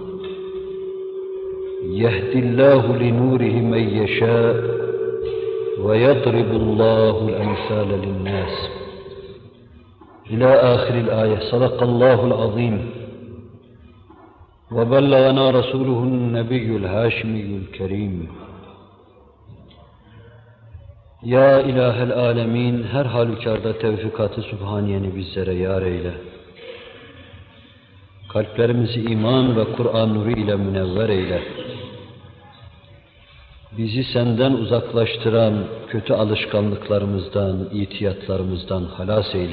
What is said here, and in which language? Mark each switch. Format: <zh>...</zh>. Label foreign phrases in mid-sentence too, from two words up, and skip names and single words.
<ar>يهدي الله لنوره من يشاء ويضرب الله الأمثال للناس إلى آخر الآية. صدق الله العظيم وبلغنا رسوله النبي الهاشمي الكريم. يا إله العالمين,</ar> <tr>her halükarda tevfikat-ı Sübhaniyeni bizlere yar eyle. Kalplerimizi iman ve Kur'an nuru ile münevver eyle. Bizi senden uzaklaştıran kötü alışkanlıklarımızdan, itiyatlarımızdan halas eyle.</tr>